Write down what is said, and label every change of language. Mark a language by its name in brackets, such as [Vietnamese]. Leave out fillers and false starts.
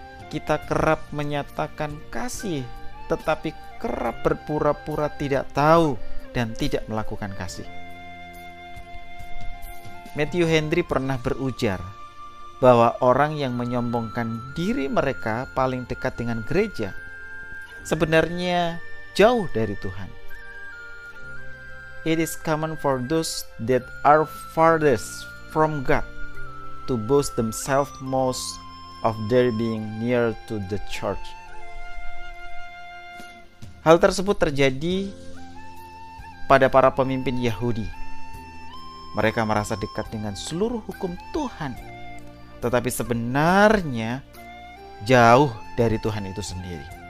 [Indonesian] Kita kerap menyatakan kasih, tetapi kerap berpura-pura tidak tahu dan tidak melakukan kasih. Matthew Henry pernah berujar bahwa orang yang menyombongkan diri mereka paling dekat dengan gereja sebenarnya jauh dari Tuhan. [English] It is common for those that are farthest from God to boast themselves most of their being near to the church. [Indonesian] Hal tersebut terjadi pada para pemimpin Yahudi. Mereka merasa dekat dengan seluruh hukum Tuhan, tetapi sebenarnya jauh dari Tuhan itu sendiri.